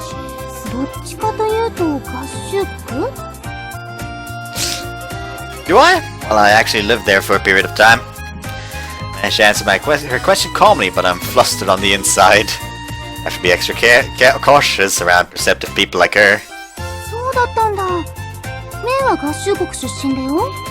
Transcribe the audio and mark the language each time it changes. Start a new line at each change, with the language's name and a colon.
Japanese: どっちかというと合衆国？
English: Do I? Well, I actually lived there for a period of time. I managed to answer her question calmly, but I'm flustered on the inside. I have to be extra cautious around perceptive people like her.
Japanese: そうだったんだ。メイは合衆国出身だよ。